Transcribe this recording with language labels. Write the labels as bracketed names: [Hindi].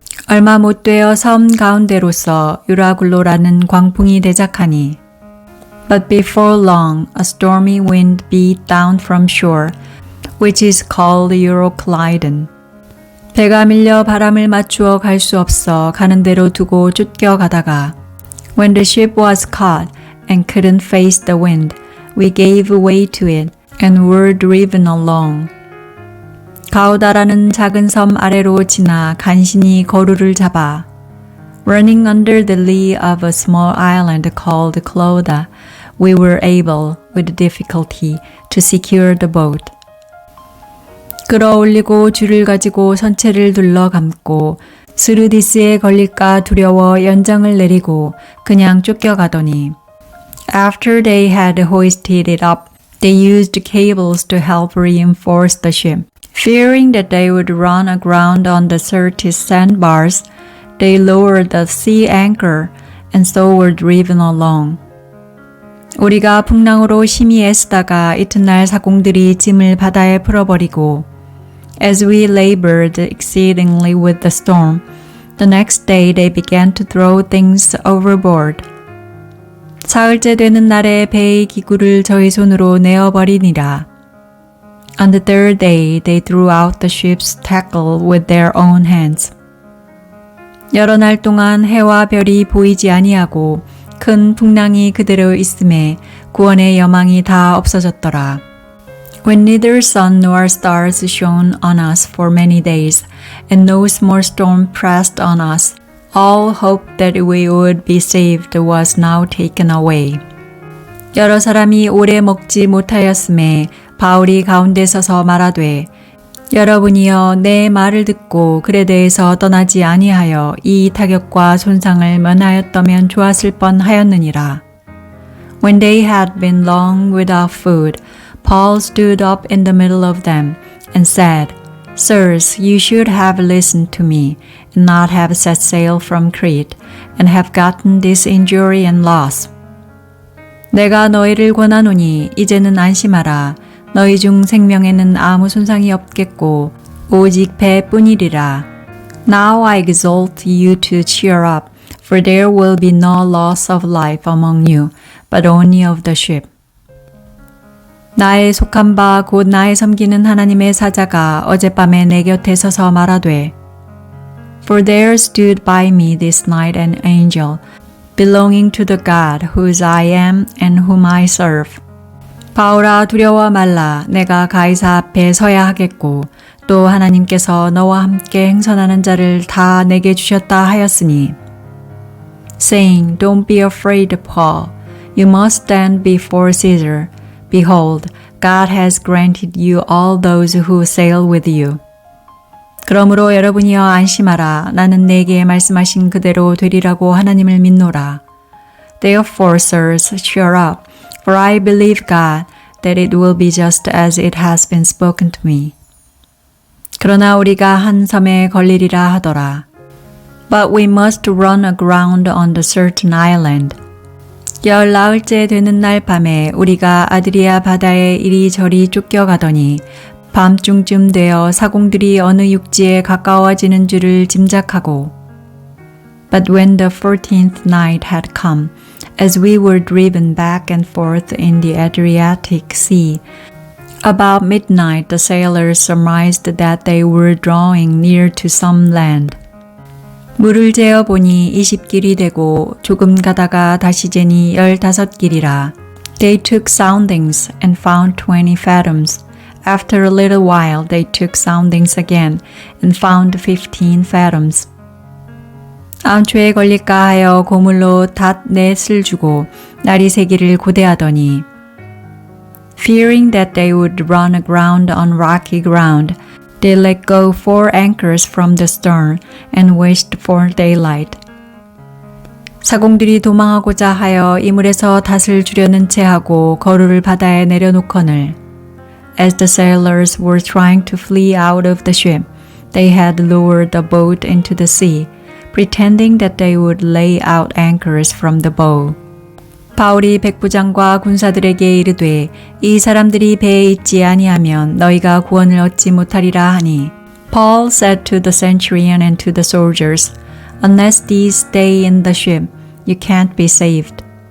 [Korean] 얼마 못 되어 섬 가운데로서 유라굴로라는 광풍이 대작하니 [English] But before long, a stormy wind beat down from shore, which is called Euroclydon. [Korean] 배가 밀려 바람을 맞추어 갈 수 없어 가는 대로 두고 쫓겨 가다가 [English] When the ship was caught and couldn't face the wind, we gave way to it and were driven along. [Korean] 가우다라는 작은 섬 아래로 지나 간신히 거루를 잡아 [English] Running under the lee of a small island called Clauda, we were able, with difficulty, to secure the boat. [Korean] 끌어올리고 줄을 가지고 선체를 둘러 감고 스루디스에 걸릴까 두려워 연장을 내리고 그냥 쫓겨가더니 [English] After they had hoisted it up, they used cables to help reinforce the ship. Fearing that they would run aground on the deserted sandbars, they lowered the sea anchor and so were driven along. [Korean] 우리가 풍랑으로 심히 애쓰다가 이튿날 사공들이 짐을 바다에 풀어버리고 [English] As we labored exceedingly with the storm, the next day they began to throw things overboard. [Korean] 사흘째 되는 날에 배의 기구를 저희 손으로 내어버리니라. [English] On the third day they threw out the ship's tackle with their own hands. [Korean] 여러 날 동안 해와 별이 보이지 아니하고 큰 풍랑이 그대로 있음에 구원의 여망이 다 없어졌더라. [English] When neither sun nor stars shone on us for many days, and no small storm pressed on us, all hope that we would be saved was now taken away. [Korean] 여러 사람이 오래 먹지 못하였음에 바울이 가운데 서서 말하되 여러분이여 내 말을 듣고 글에 대해서 떠나지 아니하여 이 타격과 손상을 면하였다면 좋았을 뻔하였느니라. [English] When they had been long without food, Paul stood up in the middle of them and said, Sirs, you should have listened to me and not have set sail from Crete and have gotten this injury and loss. [Korean] 내가 너희를 권하노니 이제는 안심하라. 너희 중 생명에는 아무 손상이 없겠고 오직 배뿐이리라. [English] Now I exhort you to cheer up, for there will be no loss of life among you, but only of the ship. [Korean] 나의 속한 바 곧 나의 섬기는 하나님의 사자가 어젯밤에 내 곁에 서서 말하되 [English] For there stood by me this night an angel, belonging to the God whose I am and whom I serve. [Korean] 바울아 두려워 말라. 내가 가이사 앞에 서야 하겠고 또 하나님께서 너와 함께 행선하는 자를 다 내게 주셨다 하였으니 [English] Saying, Don't be afraid, Paul. You must stand before Caesar. Behold, God has granted you all those who sail with you. [Korean] 그러므로 여러분이여 안심하라. 나는 내게 말씀하신 그대로 되리라고 하나님을 믿노라. [English] Therefore, sirs, cheer up, for I believe God, that it will be just as it has been spoken to me. [Korean] 그러나 우리가 한 섬에 걸리리라 하더라. [English] But we must run aground on the certain island. [Korean] 열 나흘째 되는 날 밤에 우리가 아드리아 바다에 이리저리 쫓겨가더니 밤중쯤 되어 사공들이 어느 육지에 가까워지는 줄을 짐작하고 [English] But when the 14th night had come, as we were driven back and forth in the Adriatic Sea, about midnight the sailors surmised that they were drawing near to some land. [Korean] 물을 재어 보니 20길이 되고 조금 가다가 다시 재니 15길이라. [English] They took soundings and found 20 fathoms. After a little while they took soundings again and found 15 fathoms. [Korean] 암초에 걸릴까 하여 고물로 닷넷을 주고 날이 새기를 고대하더니 [English] Fearing that they would run aground on rocky ground, they let go 4 anchors from the stern and wished for daylight. [Korean] 사공들이 도망하고자 하여 이물에서 닷을 주려는 채 하고 거루를 바다에 내려놓거늘. [English] As the sailors were trying to flee out of the ship, they had lowered the boat into the sea, pretending that they would lay out anchors from the bow. [Korean] 바울이 백부장과 군사들에게 이르되 이 사람들이 배에 있지 아니하면 너희가 구원을 얻지 못하리라 하니 [English] Paul said to the centurion and to the soldiers, Unless these stay in the ship, you can't be saved.